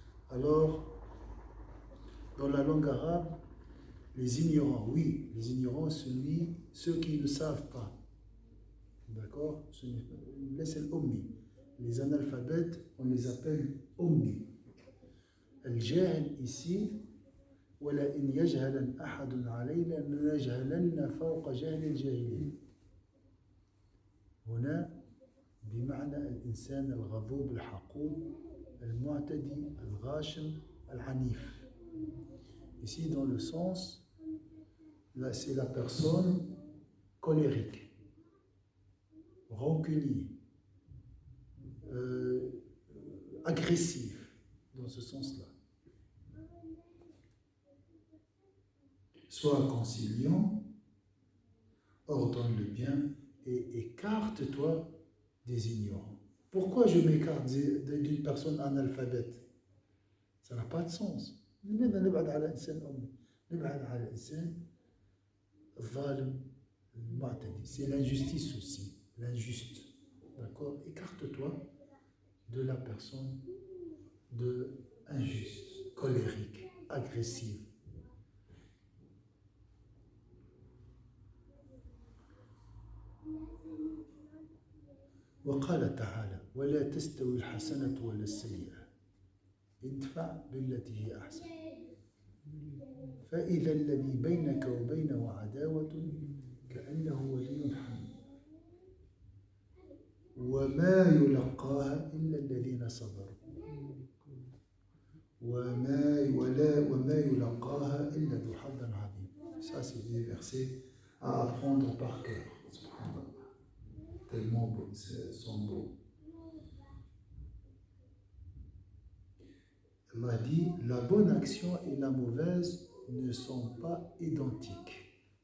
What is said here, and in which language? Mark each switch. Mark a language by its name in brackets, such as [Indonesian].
[French] Alors, dans la langue arabe, les ignorants, oui, les ignorants, ceux qui ne savent pas. D'accord? Laisse l'ummi. Les analphabètes, on les appelle ummi. [Arabic] الجاهل [French] ici, [Arabic] ولئن يجهل أحد علينا لنجهلن فوق جهل الجاهلين. هنا بمعنى الإنسان الغضوب الحقود المعتدي الغاشم العنيف. [French] Ici dans le sens, là c'est la personne colérique, rancunier, agressif, dans ce sens-là. Sois conciliant, ordonne le bien et écarte-toi des ignorants. Pourquoi je m'écarte d'une personne analphabète? Ça n'a pas de sens. [Arabic] لماذا نبعد على إنسان أمي؟ نبعد على إنسان الظالم المعتدي. [French] C'est l'injustice aussi, l'injuste. D'accord? Écarte-toi de la personne injuste, colérique, agressive. [Arabic] وقال تعالى ولا تستوي الحسنة ولا السيئة ادفع بالتي هي أحسن فإذا الذي بينك وبينه عداوة كأنه ولي حميم وما يلقاها إلا الذين صبروا وما يلقاها إلا ذو حظ عظيم. [French] Ça c'est des versets à apprendre par cœur. Tellement beaux, sont beaux. Allah dit la bonne action et la mauvaise ne sont pas identiques.